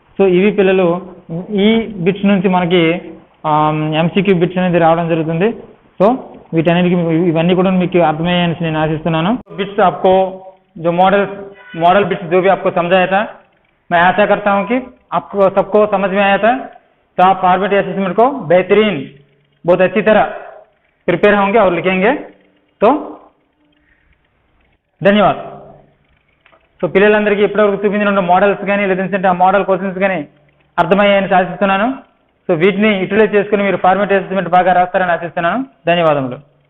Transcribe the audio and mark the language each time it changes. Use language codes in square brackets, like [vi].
[te] So ఇవి పిల్లలు ఈ బిట్స్ నుంచి మనకి ఎంసీక్యూ బిట్స్ అనేది రావడం జరుగుతుంది. సో వీటన్నిటికి ఇవన్నీ కూడా మీకు అర్థమయ్యాయని నేను ఆశిస్తున్నాను. [hi] बिट्स आपको जो मॉडल बिट्स जो भी आपको समझाया था, मैं आशा करता हूं कि आपको सबको समझ में आया था. तो आप फॉर्मेट असेसमेंट को बेहतरीन बहुत अच्छी तरह प्रिपेयर होंगे और लिखेंगे. तो [te] ధన్యవాదాలు. సో పిల్లలందరికీ ఇప్పటివరకు చూపించిన మోడల్స్ కానీ లేదంటే ఆ మోడల్ క్వశ్చన్స్ కానీ అర్థమయ్యాయని ఆశిస్తున్నాను. సో వీటిని యూటిలైజ్ చేసుకుని మీరు ఫార్మేట్ అసెస్మెంట్ బాగా రాస్తారని ఆశిస్తున్నాను. ధన్యవాదములు.